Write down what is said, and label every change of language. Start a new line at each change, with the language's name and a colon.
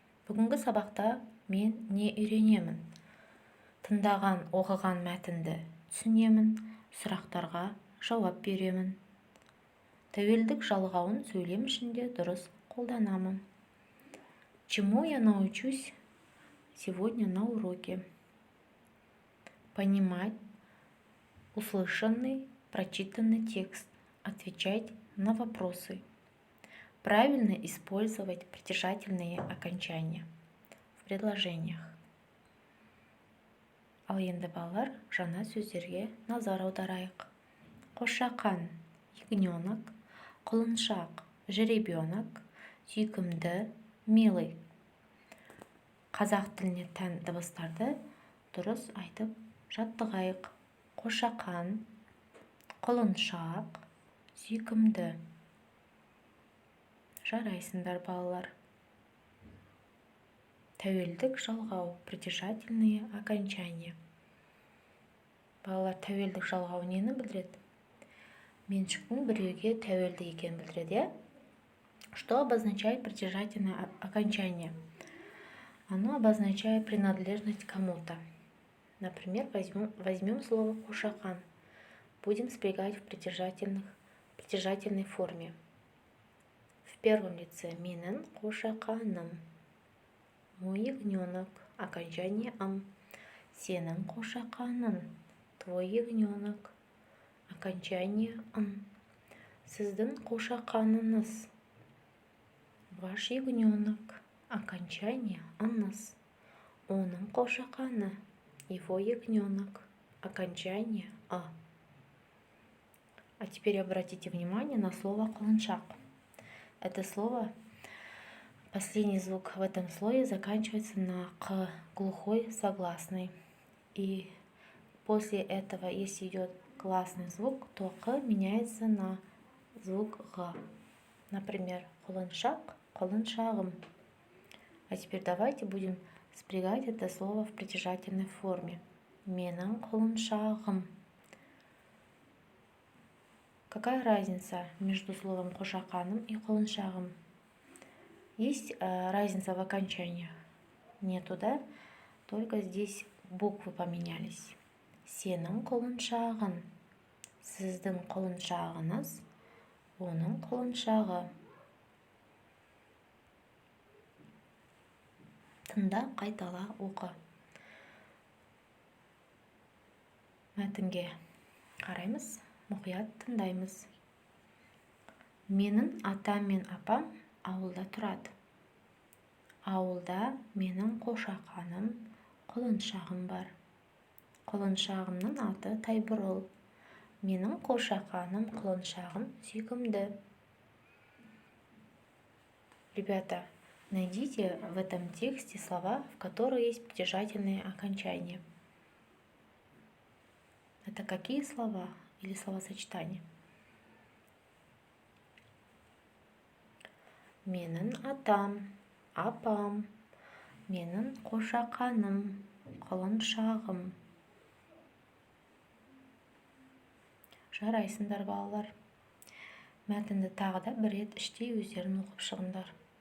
Kazakh: Бүгінгі сабақта мен не үйренемін? Тыңдаған, оқыған мәтінді түсінемін, сұрақтарға жауап беремін. Тәуелдік жалғауын сөйлем ішінде дұрыс қолданамын.
Russian: Чему я научусь сегодня на уроке? Понимать услышанный, прочитанный текст, отвечать на вопросы. Правильно использовать притяжательные окончания в предложениях.
Kazakh: Ал енді балалар, жаңа сөздерге назар аударайық. Қошақан,
Russian: ягненок,
Kazakh: құлыншақ,
Russian: жеребенок,
Kazakh: сүйкімді,
Russian: милый.
Kazakh: Қазақ тіліне тән дыбыстарды дұрыс айтып жаттығайық. Қошақан, құлыншақ, сүйкімді. Жарайсыңдар балалар. Тәуелдік жалғау,
Russian: притяжательные окончания.
Kazakh: Балалар, тәуелдік жалғау нені білдіреді? Меншіктің біреуге тәуелді екенін білдіреді. Что обозначает притяжательное окончание? Оно обозначает принадлежность кому-то.
Russian: Например, возьмем слово «қошақан». Будем спрягать в притяжательной форме. В первом лице
Kazakh: менің қошақаным.
Russian: Мой ягненок. Окончание «ам».
Kazakh: Сенің қошақаның.
Russian: Твой ягненок. Окончание «ам».
Kazakh: Сіздің қошақаныңыз.
Russian: Ваш ягненок. Окончание «аңыз».
Kazakh: Оның қошақаны.
Russian: Его ягненок. Окончание «а». А теперь обратите внимание на слово «құлыншақ». Это слово, последний звук в этом слое заканчивается на «к», глухой согласный. И после этого, если идет гласный звук, то «к» меняется на звук «г». Например, құлыншақ, құлыншағым. А теперь давайте будем спрягать это слово в притяжательной форме.
Kazakh: Менің құлыншағым.
Russian: Какая разница между словом «қошақаным» и «құлыншағым»? Есть разница в окончаниях? Нету, да? Только здесь буквы поменялись.
Kazakh: Сенің құлыншағың. Сіздің құлыншағыңыз. Оның құлыншағы. Тыңда, қайтала, оқы. Мәтінге қараймыз, мұқият тыңдаймыз. Менің атам мен апам ауылда тұрады. Ауылда менің қошақаным, құлыншағым бар. Құлыншағымның аты Тайбұрыл. Менің қошақаным, құлыншағым сүйкімді.
Russian: Ребята, найдите в этом тексте слова, в которых есть притяжательные окончания. Это какие слова или словосочетания?
Kazakh: Менің атам, апам, менің қошақаным, құлыншағым. Жарайсыңдар балалар. Мәтінді тағы да бір рет іштей өздерін оқып шығыңдар.